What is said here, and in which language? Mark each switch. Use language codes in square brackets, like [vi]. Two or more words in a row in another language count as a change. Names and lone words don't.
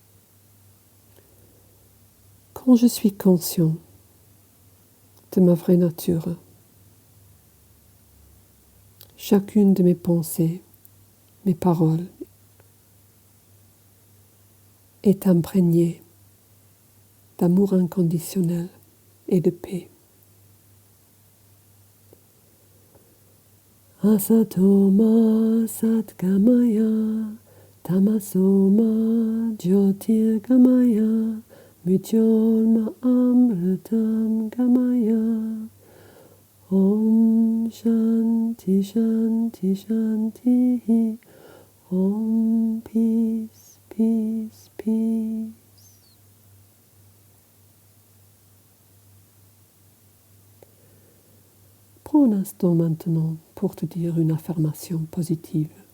[fr] Quand je suis conscient de ma vraie nature, chacune de mes pensées, mes paroles, est imprégnée d'amour inconditionnel et de paix. [sa] असतो मा सद्गमय, तमसो मा ज्योतिर्गमय, मृत्योर्मा अमृतं गमय. ॐ शान्तिः शान्तिः शान्तिः. [en] Om Peace, Peace, Peace. [fr] Prends un instant maintenant pour te dire une affirmation positive.